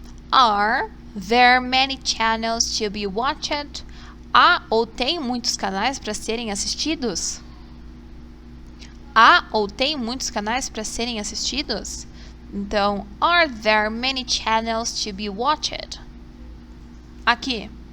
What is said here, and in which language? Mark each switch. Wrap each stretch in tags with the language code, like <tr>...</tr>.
<en>Are there many channels to be watched?</en> <pt>Há ou tem muitos canais para serem assistidos? Há ou tem muitos canais para serem assistidos?</pt> <en>Então, are there many channels to be watched? Aqui.</en>